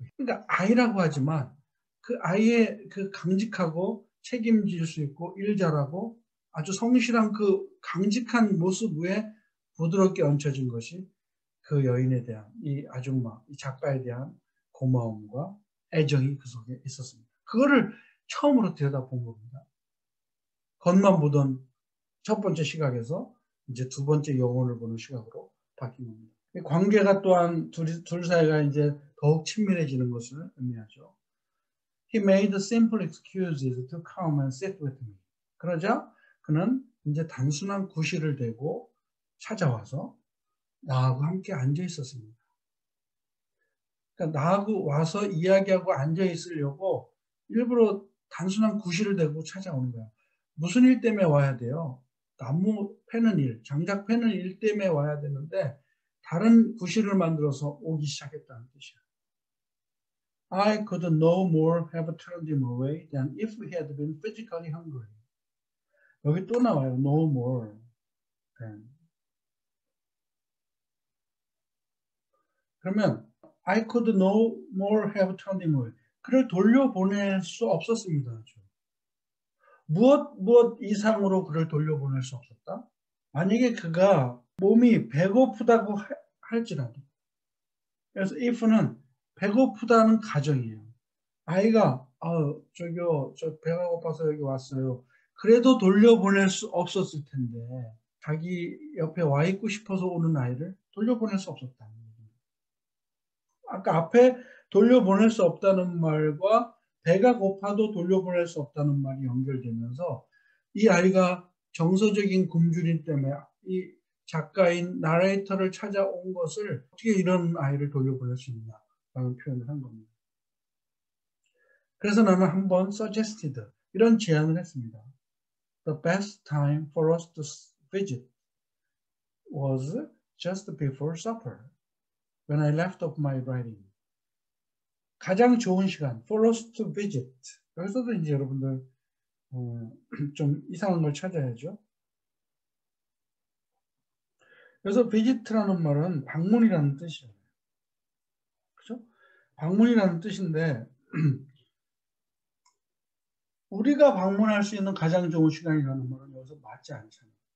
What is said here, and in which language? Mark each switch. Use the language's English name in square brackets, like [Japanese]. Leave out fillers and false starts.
[Korean] 그러니까 아이라고 하지만 그 아이의 그 강직하고 책임질 수 있고 일 잘하고 아주 성실한 그 강직한 모습 위에 부드럽게 얹혀진 것이 그 여인에 대한 이 아줌마, 이 작가에 대한 고마움과 애정이 그 속에 있었습니다. 그거를 처음으로 들여다본 겁니다. 겉만 보던 첫 번째 시각에서 이제 두 번째 영혼을 보는 시각으로 바뀐 겁니다. 관계가 또한 둘 사이가 이제 더욱 친밀해지는 것을 의미하죠. [English] He made simple excuses to come and sit with me. [Korean] 그러자 그는 이제 단순한 구실을 대고 찾아와서 나하고 함께 앉아 있었습니다. 그러니까 나하고 와서 이야기하고 앉아 있으려고 일부러 단순한 구실을 대고 찾아오는 거야. 무슨 일 때문에 와야 돼요? 나무 패는 일, 장작 패는 일 때문에 와야 되는데 다른 구실을 만들어서 오기 시작했다는 뜻이야. [English] I could no more have turned him away than if we had been physically hungry. [Korean] 여기 또 나와요. [English] No more than. [Korean] 그러면 [English] I could no more have turned him away. [Korean] 그를 돌려보낼 수 없었습니다. 무엇 이상으로 그를 돌려보낼 수 없었다? 만약에 그가 몸이 배고프다고 할지라도. 그래서 if는 배고프다는 가정이에요. 아이가 저기요, 저 배가 고파서 여기 왔어요. 그래도 돌려보낼 수 없었을 텐데 자기 옆에 와 있고 싶어서 오는 아이를 돌려보낼 수 없었다는 거예요. 아까 앞에 돌려보낼 수 없다는 말과 배가 고파도 돌려보낼 수 없다는 말이 연결되면서 이 아이가 정서적인 굶주림 때문에 이 작가인 나레이터를 찾아온 것을 어떻게 이런 아이를 돌려보낼 수 있냐라는 표현을 한 겁니다. 그래서 나는 한번 suggested 이런 제안을 했습니다. [English] The best time for us to visit was just before supper when I left off my writing. [Korean] 가장 좋은 시간 [English] for us to visit. [Korean] 여기서도 이제 여러분들 좀 이상한 걸 찾아야죠. 그래서 visit라는 말은 방문이라는 뜻이에요. 그죠? 방문이라는 뜻인데 우리가 방문할 수 있는 가장 좋은 시간이라는 말은 여기서 맞지 않잖아요.